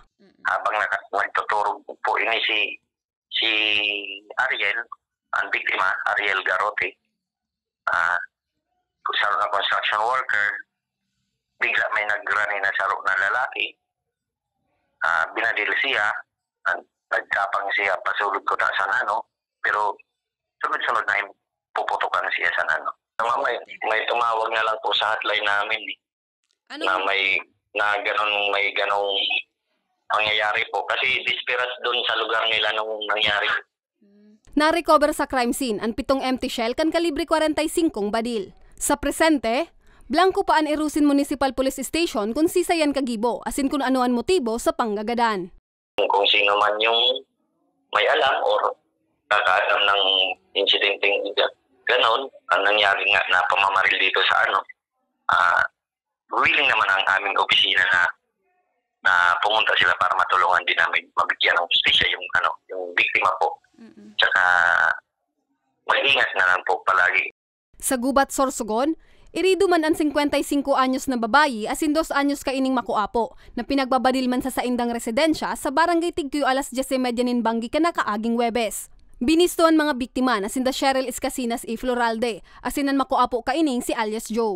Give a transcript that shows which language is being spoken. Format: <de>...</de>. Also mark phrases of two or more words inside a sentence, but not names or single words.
<bik>Habang nagtuturog po ini si Ariel, ang biktima, Ariel Garote, saro na construction worker, bigla may nagrani na saro na lalaki, binadil siya, nagkapang siya pasulod ko na sa nano,</bik> <tl>pero sunod-sunod na yung puputukan siya sa nano. May tumawag na lang po sa hotline namin na may ganong pangyayari po kasi disperas doon sa lugar nila nung nangyari.</tl> <bik>Na-recover sa crime scene ang 7 empty shell kan kalibre 45 badil. Sa presente, blanco pa ang Irusin Municipal Police Station kung sisayan kagibo asin kung ano ang motibo sa panggagadan.</bik> <tl>Kung sino man yung may alam or kakaalam ng insidenteng ganon, ang nangyari nga na pamamaril dito sa willing naman ang aming opisina na pumunta sila para matulungan din namin mabigyan ng justisya yung biktima po. Tsaka mag-ingat na lang po palagi.</tl> <bik>Sa Gubat, Sorsogon, irido man ang 55 anyos na babayi asin 2 anyos kaining makuapo na pinagbabadil man sa saindang residensya sa barangay Tigkuyo alas 10:30 nin banggi ka na kaaging Webes. Binistuan mga biktima na sinda Cheryl Escasinas e Floralde asinan makuapo kaining si alias Joe.</bik>